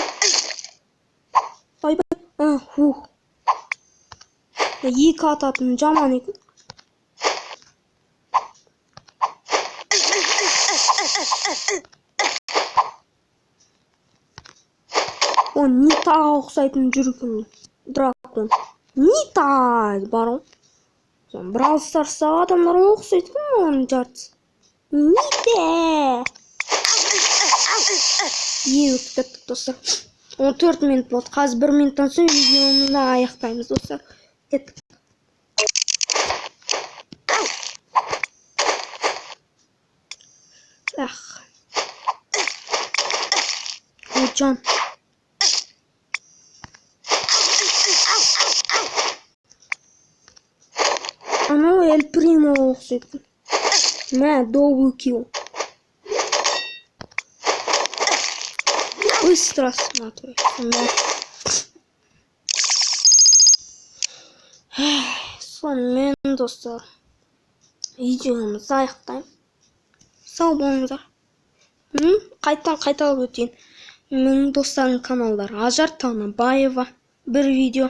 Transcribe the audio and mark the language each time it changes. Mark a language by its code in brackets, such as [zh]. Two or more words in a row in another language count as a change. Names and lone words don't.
[kk] Ай. Екі ататын жаман екен. О, Нитаға ұқсайтын жүргім. Дракон. Нита бар ғой. Brawl Stars'ta adamlara ұқсайды ғой оның жартысы. Нита! Өтіп кеттік достар. 14 минут болды. Қазір 1 минуттан соң видеоны аяқтаймыз достар. Кеттік. Жан. Анау Эль Примо ұқсайды. Мә, [en] double kill. [ru] Быстро смотрю. [kk] Сонымен достар, видеомызды аяқтаймын. Сау болыңыздар. Қайталап өтейін. Менің достарым каналдар Ажар Танабаева, бір видео.